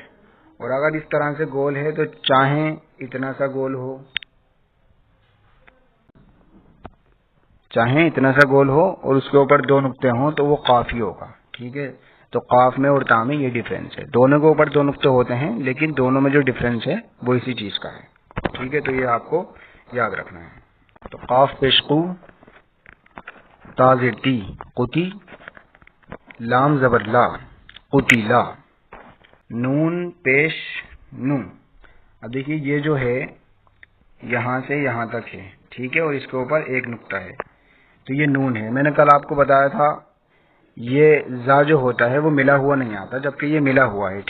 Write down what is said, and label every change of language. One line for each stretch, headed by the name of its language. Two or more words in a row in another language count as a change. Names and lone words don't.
Urdu: اور اگر اس طرح سے گول ہے تو چاہے اتنا سا گول ہو، چاہے اتنا سا گول ہو اور اس کے اوپر 2 نقطے ہوں تو وہ قاف ہی ہوگا. ٹھیک ہے. تو قاف میں اور تا میں یہ ڈیفرنس ہے. دونوں کے اوپر 2 نقطے ہوتے ہیں لیکن دونوں میں جو ڈیفرنس ہے وہ اسی چیز کا ہے. ٹھیک ہے. تو یہ آپ کو یاد رکھنا ہے. تو قاف پیش قو، تا زیر تی قتی، لام زبر لا قتی لا، نون پیش نو. اب دیکھیے یہ جو ہے یہاں سے یہاں تک ہے. ٹھیک ہے. اور اس کے اوپر 1 نقطہ ہے تو یہ نون ہے. میں نے کل آپ کو بتایا تھا یہ زا جو ہوتا ہے وہ ملا ہوا نہیں آتا جبکہ یہ ملا ہوا ہے.